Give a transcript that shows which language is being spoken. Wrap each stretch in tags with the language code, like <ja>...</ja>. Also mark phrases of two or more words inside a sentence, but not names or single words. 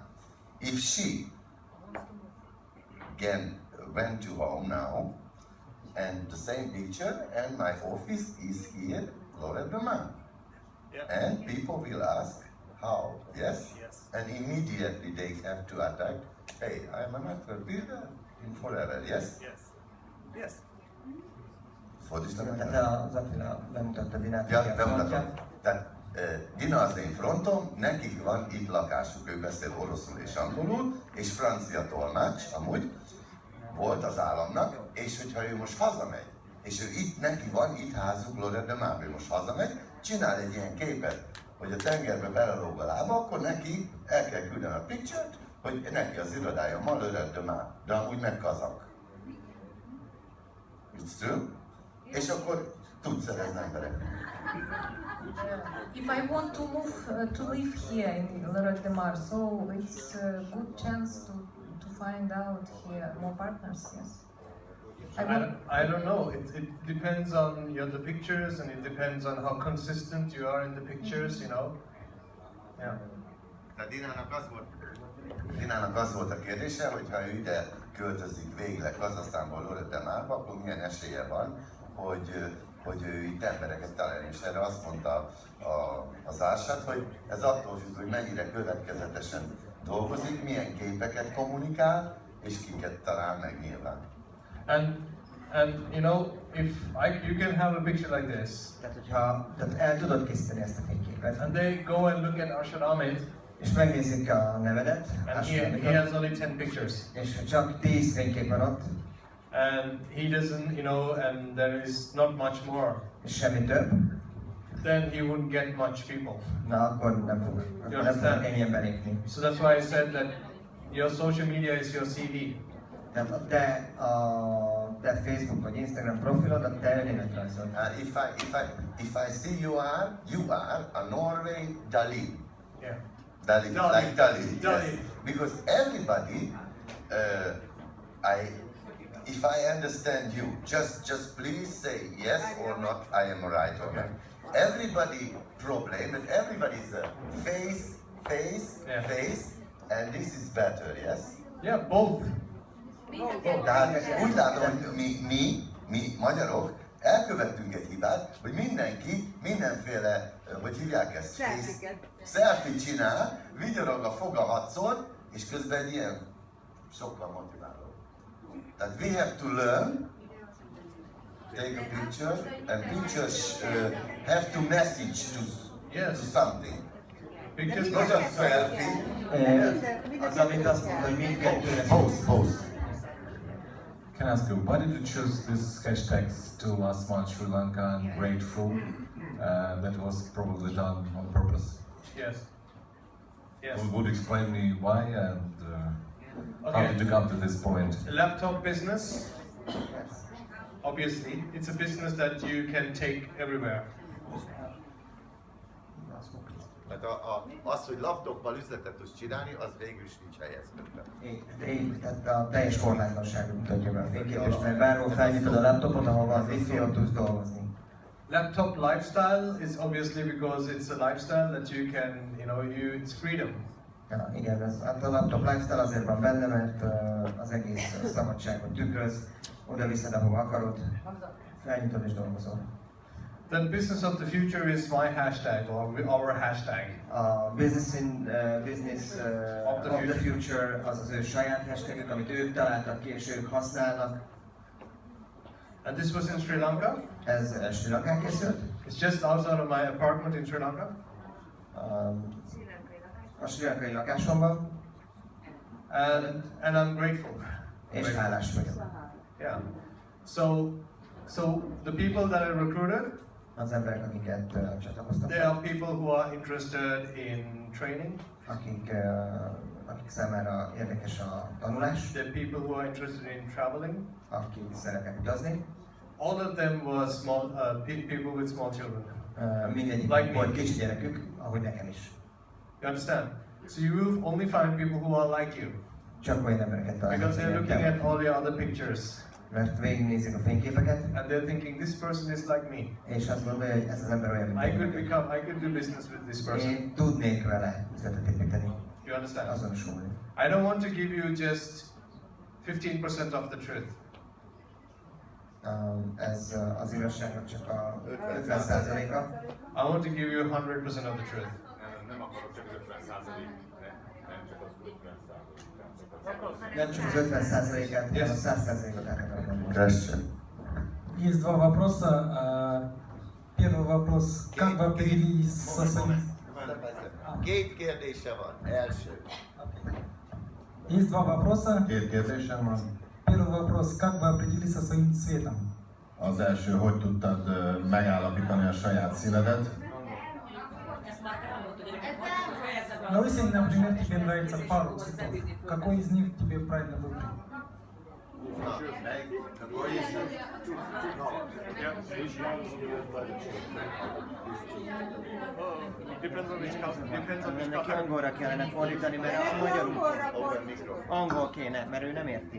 <en>If she went to home now, and the same picture, and my office is here, Lorette de Mar. Yeah. And people will ask, how? Yes? Yes. And immediately they have to attack, hey, I'm a network builder in forever, yes? Yes. Yes.</en> <hu>Fordítsam meg? Tehát az Attila bemutatta Dinát. Ja, bemutatom. Tehát Dina az én frontom, nekik van itt lakásuk, ő beszél oroszul és angolul, és francia tolmács, amúgy volt az államnak, és hogyha ő most hazamegy, és ő neki van itt házuk Lorette de Mar, ő most hazamegy, csinál egy ilyen képet, hogy a tengerbe belelóg a lába, akkor neki el kell küldeni a picture-t, hogy neki az irodája ma Lorette de Mar, de amúgy meg kazak.</hu> <en>It's true?</en> <hu>És akkor tudsz szerezni embereket.</hu> <en>If I want to move to live here in Lorette de Mar, so it's a good chance to find out here more partners. Yes. I don't know. It depends on the pictures, and it depends on how consistent you are in the pictures. Yeah.</en> <hu>Tehát Dinának az volt a kérdése, hogy ha ő ide költözik végleg Kazahsztánból Lorette de Marba, akkor milyen esélye van, hogy ő itt embereket találjon. És erre azt mondta az Arshad, hogy ez attól függ, hogy mennyire következetesen dolgozik, milyen képeket kommunikál, és kiket talál meg nyilván.</hu> <en>And you know, if you can have a picture like this.</en> <hu>Tehát el tudod készíteni ezt a fényképet.</hu> <en>And they go and look at Arshad Amith.</en> <hu>És megnézik a nevedet.</hu> <en>And he has only 10 pictures.</en> <hu>És csak 10 fénykép van ott.</hu> <en>And he doesn't, you know, and there is not much more.</en> <hu>És semmi több.</hu> <en>Then he wouldn't get much people.</en> <hu>Na, akkor nem fog ennyi ember lépni.</hu> <en>So that's why I said that your social media is your CV.</en> <hu>Tehát a te Facebook vagy Instagram profilod, a te önéletrajzod.</hu> <en>And if I see you are a Norway Dali. Yeah. Dali, like Dali. Dali. Yes. Because everybody, if I understand you, just please say yes or not, I am right or not. Everybody problem, and everybody's face, and this is better, yes? Yeah, both.</en> <hu>Tehát úgy látom, hogy mi magyarok elkövettünk egy hibát, hogy mindenki mindenféle, hogy hívják ezt? Selfie csinál, vigyorog a foga 6-szor, és közben egy ilyen sokkal motiváló.</hu> <en>Tehát we have to learn, take a picture, and pictures have to message to something. Because not a selfie.</en> <hu>Az, amit azt mondta, hogy mindkettőre</hu> <en>Pose. Can I ask you, why did you choose this hashtags to last month Sri Lanka and grateful? That was probably done on purpose. Yes. Yes. Would you explain me why and how did you come to this point? Laptop business. Obviously, it's a business that you can take everywhere.</en> <hu>Tehát az, hogy laptoppal üzletet tudsz csinálni, az végül is nincs helyezkedve. Tehát a teljes korlátlanságot mutatja be a fényképes, mert bárhol felnyitod a laptopot, ahol van wifi, ott tudsz dolgozni.</hu> <en>Laptop lifestyle is obviously because it's a lifestyle that you can, you know, it's freedom.</en> <hu>Ja, igen, hát a</hu> <en>laptop lifestyle</en> <hu>azért van benne, mert az egész szabadságot tükröz, oda viszed, ahova akarod, felnyitod és dolgozol.</hu> <en>The business of the future is my hashtag or our hashtag. Business of the future</en> <hu>az az ő saját hashtagük, amit ők találtak ki és ők használnak.</hu> <en>And this was in Sri Lanka.</en> <hu>Ez Sri Lankán készült.</hu> <en>It's just outside of my apartment in Sri Lanka.</en> <hu>A sri lankai lakásomban.</hu> <en>And I'm grateful.</en> <hu>És hálás vagyok.</hu> <en>Yeah. So the people that I recruited,</en> <hu>az emberek, akiket csatlakoztattak,</hu> <en>they are people who are interested in training.</en> <hu>Akik számára érdekes a tanulás.</hu> <en>They're people who are interested in traveling.</en> <hu>Akik szeretnek utazni.</hu> <en>All of them were small people with small children.</en> <hu>Mindegyik like volt kicsi gyerekük, ahogy nekem is.</hu> <en>You understand? So you will only find people who are like you.</en> <hu>Csak olyan embereket találnak.</hu> <en>Because they're looking at all the other pictures.</en> <hu>Mert végignézik a fényképeket.</hu> <en>And they're thinking, this person is like me.</en> <hu>És azt gondolja, hogy ez az ember olyan, mint</hu> <en>I could do business with this person.</en> <hu>Én tudnék vele üzletet építeni.</hu> <en>You understand?</en> <hu>Azonosulni.</hu> <en>I don't want to give you just 15% of the truth.</en> <hu>Ez az igazságnak csak a 50%-a.</hu> <en>I want to give you 100% of the truth.</en> <hu>Nem akarok csak az 50%, nem csak az 50%. Nem csak az 50%-át, hanem a 100%-ot elkezdem.</hu> <en>Question.</en> <ru>Есть два вопроса. Первый вопрос, как вы определились со своим...</ru> <hu>Két kérdése van. Első.</hu> <ru>Есть два вопроса.</ru> <hu>Két kérdésem van.</hu> <ru>Первый вопрос, как вы определились со своим цветом?</ru> <hu>Az első, hogy tudtad megállapítani a saját színedet?</hu> <ru>Но если, например, тебе нравится пару цветов, какой из них тебе правильно выбрать?</ru> <hu>Neki angolra kellene fordítani, mert a magyarul angol kéne, mert ő nem érti.</hu>